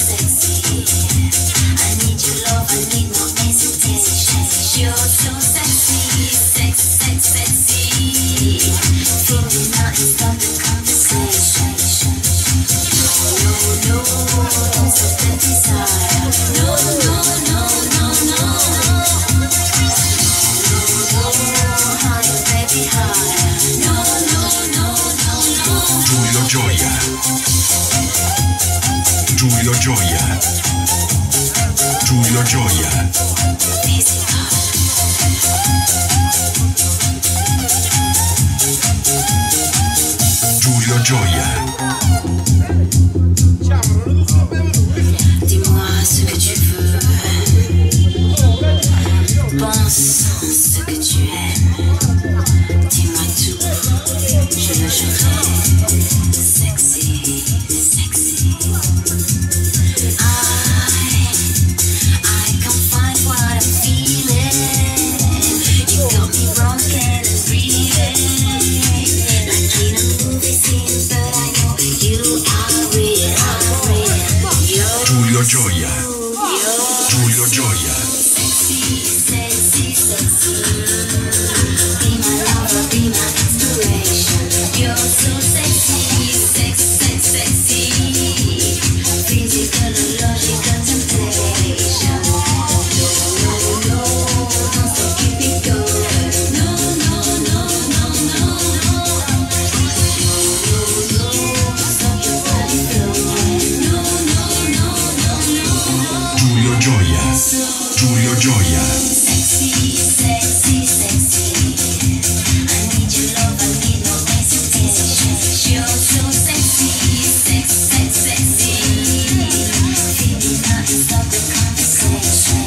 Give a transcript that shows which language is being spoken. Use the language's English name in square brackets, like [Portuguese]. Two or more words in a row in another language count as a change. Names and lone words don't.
[English] I need your love, I need no hesitation. You're so sexy, sexy, sexy. Feel me now and start the conversation. No, no, don't stop the desire. No, no, no, no, no. No, no, higher, baby, higher. No, no, no, no, no. Giulio Gioia, Giulio Gioia, Giulio Gioia. Giulio Gioia. [French] Dis-moi ce que tu veux, pense ce que tu aimes, dis-moi tout, je le jouerai, [English] sexy, sexy. I can't find what I'm feeling, you got me broken and breathing, like in a movie scene, but I know you are real, I'm real. Giulio Gioia, Giulio Gioia. Sexy, sexy, sexy. Be my lover, be my inspiration. You're so sexy, sexy, sexy. Physical and logical temptation. No, no, no, don't stop, keep it going. No, no, no, no, no. No, no, stop your body flowing. No, no, no, no, no. Giulio Gioia, Giulio Gioia. Sexy, sexy, sexy. I need your love, I need no hesitation. You're so sexy, sexy, sexy. Feel me now and start the conversation.